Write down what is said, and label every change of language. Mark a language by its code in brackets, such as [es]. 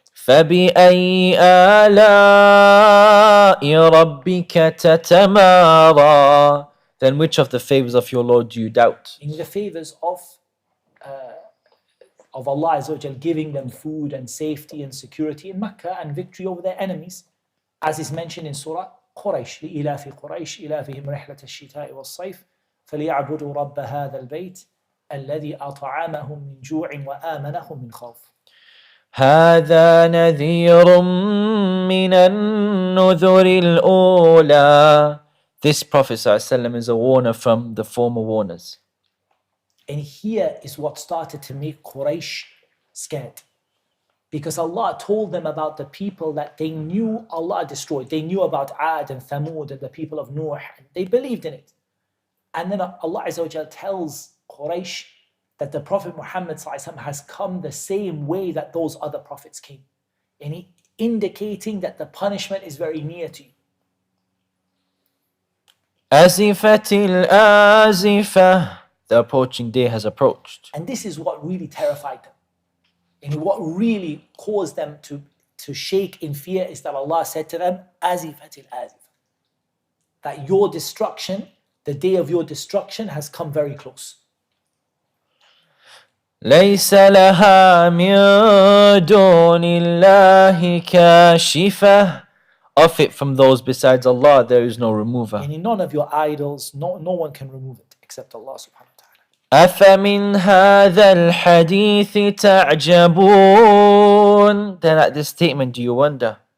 [ar] فَبِأَيِّ آلَاءِ رَبِّكَ تَتَمَارَى, [en] then which of the favors of your Lord do you doubt? In the favors of Allah Azza wa Jal, giving them food and safety and security in Mecca and victory over their enemies, as is mentioned in Surah Quraysh. [ar] لإلاف قريش إلافهم رحلة الشتاء والصيف فليعبدوا رب هذا البيت الذي أطعمهم من جوع وآمنهم من خوف. هذا نذير من النذر الأولى. [en] This Prophet ﷺ is a warner from the former warners. And here is what started to make Quraysh scared. Because Allah told them about the people that they knew Allah destroyed. They knew about Ad and Thamud and the people of Nuh. They believed in it. And then Allah Azza wa Jal tells Quraysh that the Prophet Muhammad has come the same way that those other prophets came. And indicating that the punishment is very near to you. [ar] أزفت الآزفة, [en] the approaching day has approached. And this is what really terrified them. And what really caused them to shake in fear is that Allah said to them, [ar] Azifatil azif. [en] That your destruction, the day of your destruction has come very close. [ar] ليس لها من دون الله كاشفة. [en] Of it from those besides Allah, there is no remover. And in none of your idols, no one can remove it except Allah subhanahu wa ta'ala. [ar] أفمن هذا الحديث تعجبون. [en] Then at this statement do you wonder?